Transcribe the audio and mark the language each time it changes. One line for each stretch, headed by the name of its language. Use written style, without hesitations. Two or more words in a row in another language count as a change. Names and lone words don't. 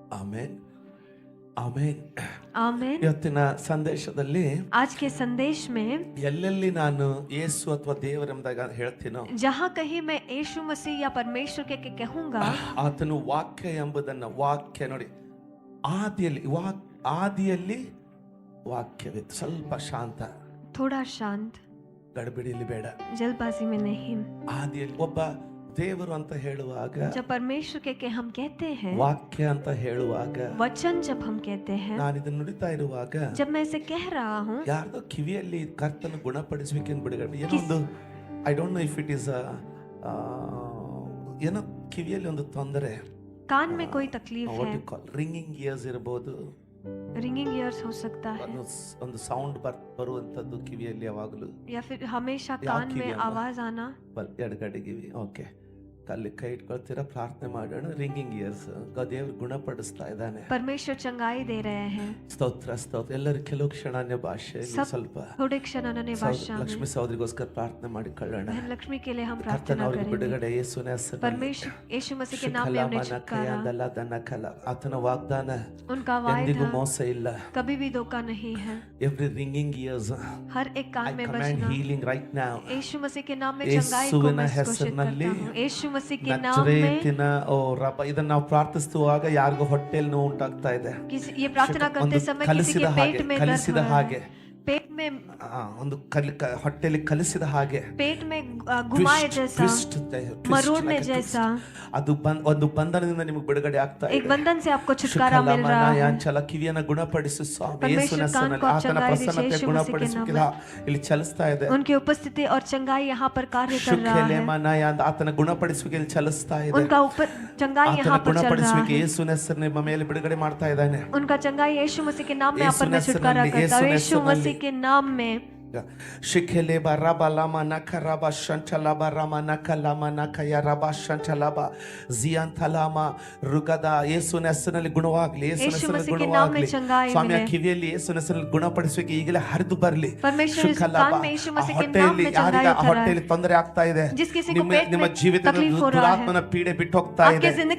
Kannada: ಆಮೇನ್ ಆಮೇನ್
Hindi: आमेन।
Kannada: ಇವತ್ತಿನ ಸಂದೇಶದಲ್ಲಿ
Hindi: आज के संदेश में
Kannada: ಎಲ್ಲೆಲ್ಲಿ ನಾನು ಯೇಸು ಅಥವಾ ದೇವರೆಂಬುದಾಗ ಹೇಳ್ತೀನೋ
Hindi: जहाँ कहीं मैं यीशु मसीह या परमेश्वर के कहूंगा,
Kannada: ಆತನು ವಾಕ್ಯ ಎಂಬುದನ್ನ ವಾಕ್ಯ ನೋಡಿ ಆದಿಯಲ್ಲಿ ವಾಕ್ಯವಿತ್ತು. ಸ್ವಲ್ಪ ಶಾಂತ,
Hindi: थोड़ा शांत,
Kannada: ಗಡಬಿಡಿಲಿ ಬೇಡ.
Hindi: जल्दबाजी में नहीं।
Kannada: ಆದಿಯಲ್ಲಿ ಒಬ್ಬ ದೇವರು ಅಂತ ಹೇಳುವಾಗ,
Hindi: जब परमेश्वर के हम कहते हैं,
Kannada: ವಾಕ್ಯ ಅಂತ ಹೇಳುವಾಗ,
Hindi: वचन जब हम कहते हैं,
Kannada: ನಾನು ಇದನ್ನ ನುಡಿತಾ ಇರುವಾಗ
Hindi: जब मैं इसे कह रहा हूँ,
Kannada: ಯಾರ್ದೋ ಕಿವಿಯಲ್ಲಿ ಕರ್ತನ ಗುಣಪಡಿಸಬೇಕೆಂದು ಬಿಡುಗಡೆ ಏನೋ ಒಂದು,
English: I don't know if it is
Kannada: ಏನೋ ಕಿವಿಯಲ್ಲಿ ಒಂದು ತೊಂದರೆ,
Hindi: कान में कोई तकलीफ है,
English: ringing ears
Kannada: ಇರಬಹುದು,
English: ringing ears
Hindi: हो सकता है,
Kannada: ಒಂದು ಸೌಂಡ್ ಬರುವಂತದ್ದು ಕಿವಿಯಲ್ಲಿ ಯಾವಾಗಲೂ,
Hindi: या फिर हमेशा कान में आवाज आना,
Kannada: ಎಡಗಡೆ ಕಿವಿ. ಓಕೆ, ಅಲ್ಲಿ ಕೈ ಇಟ್ಕೊಳ್ತೀರಾ, ಪ್ರಾರ್ಥನೆ ಮಾಡೋಣ.
English: ringing ears
Kannada: ದೇವರು ಗುಣಪಡಿಸ್ತಾ ಇದ್ದಾನೆ.
Hindi: परमेश्वर चंगाई दे रहे हैं।
Kannada: ಸ್ತೋತ್ರ ಸ್ತೋತ್ರ. ಎಲ್ಲರೂ ಕೆಲವು ಕ್ಷಣ ಅನ್ಯ ಭಾಷೆಯಲ್ಲಿ ಸ್ವಲ್ಪ
Hindi: थोड़े क्षण अन्य भाषा में
Kannada: ಲಕ್ಷ್ಮಿ ಸಹೋದರಿಗೋಸ್ಕರ ಪ್ರಾರ್ಥನೆ ಮಾಡಿಕೊಳ್ಳೋಣ.
Hindi: बहन लक्ष्मी के लिए हम
Kannada: ಕರ್ತನ
Hindi: प्रार्थना
Kannada: ಅವರಿಗೆ
Hindi: करेंगे।
Kannada: ಬಿಡುಗಡೆ ಯೇಸುವಿನ ಹೆಸರಿನಲ್ಲಿ.
Hindi: परमेश्वर यीशु मसीह के नाम में उन्हें छुटकारा।
Kannada: ಆತನ ವಾಗ್ದಾನ
Hindi: उनका
Kannada: ಎಂದಿಗೂ
Hindi: वायदा
Kannada: ಮೋಸ ಇಲ್ಲ.
Hindi: कभी भी धोखा नहीं है।
English: every ringing ears
Hindi: हर एक कान
English: I
Hindi: में
English: command
Hindi: बजना,
English: healing right now.
Hindi: यीशु मसीह के नाम में चंगाई को
Kannada: ಯೇಸುವಿನ
Hindi: मैं घोषित
Kannada: ಹೆಸರಿನಲ್ಲಿ
Hindi: करता हूँ। यीशु मसीह के नाम में
Kannada: ನಜರೇತಿನ ಓ ರಬ್ಬ. ಇದನ್ನ ನಾವು ಪ್ರಾರ್ಥಿಸುವಾಗ ಯಾರಿಗೂ ಹೊಟ್ಟೆಯಲ್ಲಿ ನೋವು ಉಂಟಾಗ್ತಾ ಇದೆ.
Hindi: ये प्रार्थना करते समय किसी के पेट में दर्द
Kannada: ಕಲಿಸಿದ
Hindi: हो रहा
Kannada: ಹಾಗೆ,
Hindi: है, पेट में
Kannada: ಒಂದು ಹೊಟ್ಟೆಯಲ್ಲಿ ಕಲಿಸಿದ ಹಾಗೆ,
Hindi: पेट में घुमाए जैसा, मरोड़ने जैसा,
Kannada: ಅದು ಒಂದು ಬಂಧನದಿಂದ ನಿಮಗೆ ಬಿಡುಗಡೆ ಆಗ್ತಾ
Hindi: एक
Kannada: ಇದೆ.
Hindi: बंधन से आपको छुटकारा मिल रहा है।
Kannada: ಯಾಂಚಲ ಕಿವಿಯನ್ನ ಗುಣಪಡಿಸು ಸ್ವಾಮಿ.
Hindi: परमेश्वर
Kannada: ಯೇಸುವಿನ
Hindi: कान
Kannada: ಹೆಸರಿನಲ್ಲಿ
Hindi: को आप
Kannada: ಆತನ
Hindi: चंगाई
Kannada: ಪ್ರಸನ್ನತೆ
Hindi: दीजिए, यीशु
Kannada: ಗುಣಪಡಿಸುವಿಕೆ ಇಲ್ಲಿ ಚಲಿಸ್ತಾ ಇದೆ.
Hindi: उनकी उपस्थिति और चंगाई यहाँ पर कार्य कर रहा है।
Kannada: ಶುಕ್ಲೆಮನಾಯ ಆತನ ಗುಣಪಡಿಸುವಿಕೆ ಇಲ್ಲಿ ಚಲಿಸ್ತಾ ಇದೆ.
Hindi: उनका चंगाई
Kannada: ಆತನ
Hindi: यहाँ पर चल रहा
Kannada: ಗುಣಪಡಿಸುವಿಕೆ
Hindi: है।
Kannada: ಯೇಸುವಿನ ಹೆಸರಿನಲ್ಲಿ ನಿಮ್ಮ ಮೇಲೆ ಬಿಡುಗಡೆ ಮಾಡ್ತಾ ಇದ್ದಾನೆ.
Hindi: उनका चंगाई यीशु मसीह के नाम में आप पर
Kannada: ಯೇಸುವಿನ
Hindi: मैं छुटकारा
Kannada: ಹೆಸರಿನಲ್ಲಿ,
Hindi: करता हूँ।
Kannada: ಯೇಸುವಿನ
Hindi: यीशु मसीह के नाम में ಶಿಖೆಲೆಬ ರಬಲಮ ನಖರಬ ಶಂಚಲಬ ರಮ ನಖಲಮ ನಖಯ ರಬ ಶಂಚಲಬ ಜಿಯಂತಲಮ ರುಗದ.
Kannada: ಯೇಸುವಿನ ಹೆಸರಿನಲ್ಲಿ ಗುಣವಾಗಲಿ, ಯೇಸುವಿನ ಹೆಸರಿನಲ್ಲಿ ಗುಣವಾಗಲಿ ಸ್ವಾಮಿ. ಆ ಕಿವಿಯಲ್ಲಿ ಯೇಸುವಿನ ಹೆಸರಿನಲ್ಲಿ ಗುಣಪಡಿಸುವಿಕೆ ಈಗಲೇ ಹರಿದು ಬರಲಿ. ಹೊಟ್ಟೆಯಲ್ಲಿ ಯಾರಿಗೆ ಆ ಹೊಟ್ಟೆಯಲ್ಲಿ ತೊಂದರೆ ಆಗ್ತಾ ಇದೆ, ನಿಮ್ಮ ಜೀವಿತದ ದುರಾತ್ಮನ ಪೀಡೆ ಬಿಟ್ಟು ಹೋಗ್ತಾ ಇದೆ.